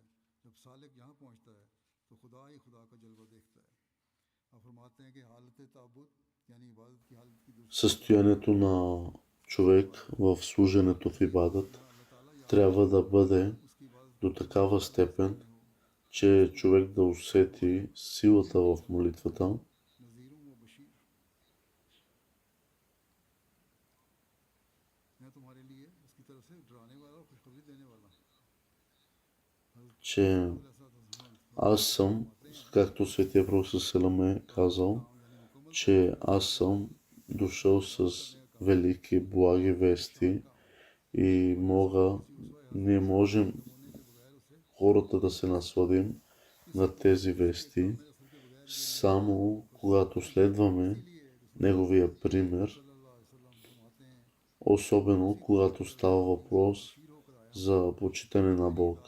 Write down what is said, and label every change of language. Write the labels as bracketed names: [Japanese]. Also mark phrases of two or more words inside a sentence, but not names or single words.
[Urdu] جب سالک یہاں پہنچتا ہے تو خدا ہی خدا کا جلوہ دیکھتا ہے. اب فرماتے ہیں کہ حالت تعبد یعنی عبادت کی حالت کی دوسری [Bulgarian] Състоянието на човек в служенето в ибадат [Urdu] جہاں اللہ تعالیٰ یاد [Bulgarian] трябва да бъде [Urdu] اس کی عبادت [Bulgarian] до такава степен, [Urdu] میں ہو, [Bulgarian] че човек да усети силата в молитвата. [Urdu] نذیر و بشیر، میں تمہارے لیے اس کی طرف سے ڈرانے والا اور خوشخبری دینے والا ہوں. [Bulgarian] Че аз съм, както Светия Пророк Салам е казал, че аз съм дошъл с велики благи вести и ние можем хората да се насладим на тези вести, само когато следваме неговия пример, особено когато става въпрос за почитане на Бог.